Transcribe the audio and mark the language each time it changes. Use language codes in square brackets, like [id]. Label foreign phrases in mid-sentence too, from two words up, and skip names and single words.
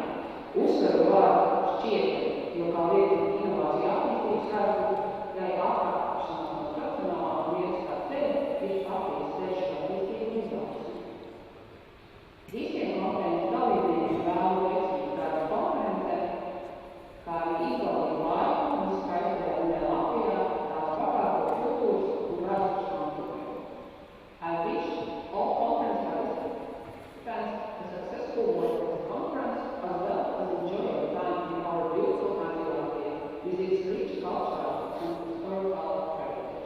[lv] Uzsveru vārdu šķietami, jo kā lieta inovāciju attīstības kārtu, lai atkāpšanās no profesionālā un iespējā ceļa ir patīs ceļš attīstību un izaugsmi. Visiem konferences dalībniekiem vēlu veiksmīgu darbu konferencē, kā arī izbaudīt laiku un skaistajā zemē Latvijā, tās bagāto kultūras un vēstures mantojumu. [en] I wish all conference participants a successful work of the conference as well as enjoy your time in our beautiful country Latvia with its rich cultural and historical heritage.